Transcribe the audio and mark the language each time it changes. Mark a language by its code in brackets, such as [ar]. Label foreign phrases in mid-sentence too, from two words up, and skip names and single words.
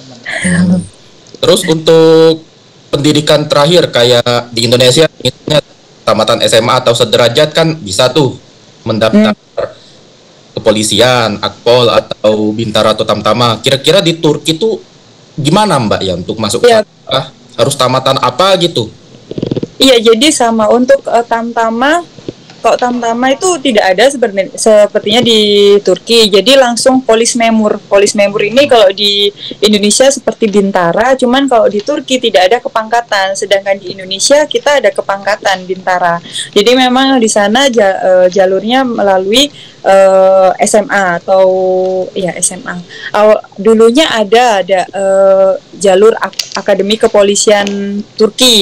[id] Terus untuk pendidikan terakhir kayak di Indonesia, tamatan SMA atau sederajat kan bisa tuh mendaftar kepolisian, Akpol atau Bintara atau Tamtama. Kira-kira di Turki tuh gimana Mbak ya untuk masuk ya. Harus tamatan apa gitu? Iya, jadi sama untuk Tamtama. Kok Tamtama itu tidak ada sepertinya di Turki. Jadi langsung [tr] polis memur. Polis memur [id] ini kalau di Indonesia seperti Bintara, cuman kalau di Turki tidak ada kepangkatan. Sedangkan di Indonesia kita ada kepangkatan Bintara. Jadi memang di sana jalurnya melalui SMA atau ya SMA. Dulunya ada jalur akademi kepolisian Turki.